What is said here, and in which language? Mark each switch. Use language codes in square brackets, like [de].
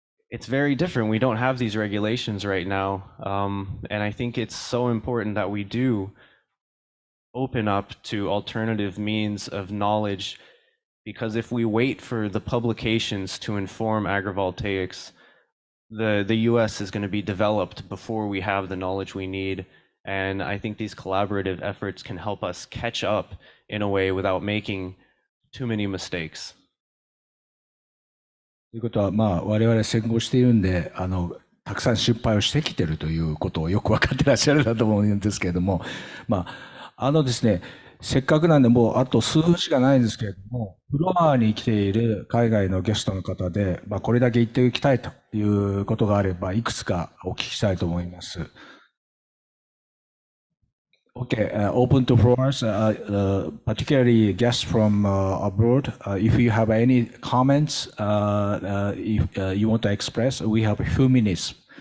[en] it's very different. We don't have these regulations right now. And I think it's so important that we do open up to alternative means of knowledge, because if we wait for the publications to inform agrivoltaics, the US is going to be developed before we have the knowledge we need. And I think these collaborative efforts can help us catch up in a way without making too many mistakes. [ja] ということは、我々先行しているんで、たくさん失敗をしてきているということをよく分かってらっしゃるだと思うんですけれども、ですね、せっかくなんでもうあと数分しかないんですけれども、フロアに来ている海外のゲストの方で、これだけ言っておきたいということがあれば、いくつかお聞きしたいと思います。 [en] Okay, open to floors, particularly guests from abroad. If you have any comments, if you want to express, we have a few minutes.